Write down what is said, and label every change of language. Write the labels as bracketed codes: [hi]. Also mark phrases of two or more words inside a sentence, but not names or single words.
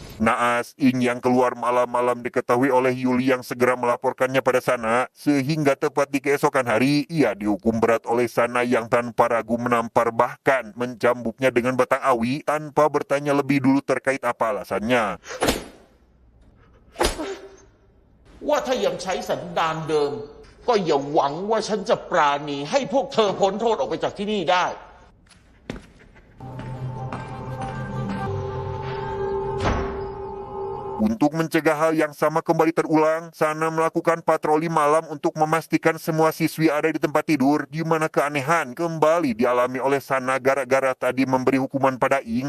[id] Naas, Ing yang keluar malam-malam diketahui oleh Yuli yang segera melaporkannya pada Sana, sehingga tepat di keesokan hari, ia dihukum berat oleh Sana yang tanpa ragu menampar bahkan mencambuknya dengan batang awi tanpa bertanya lebih dulu terkait apa alasannya. [th] ว่าถ้ายังใช้สันดานเดิม ก็อย่าหวังว่าฉันจะปราณีให้พวกเธอพ้นโทษออกไปจากที่นี่ได้ [id] Untuk mencegah hal yang sama kembali terulang, Sana melakukan patroli malam untuk memastikan semua siswi ada di tempat tidur, di mana keanehan kembali dialami oleh Sana gara-gara tadi memberi hukuman pada Ing.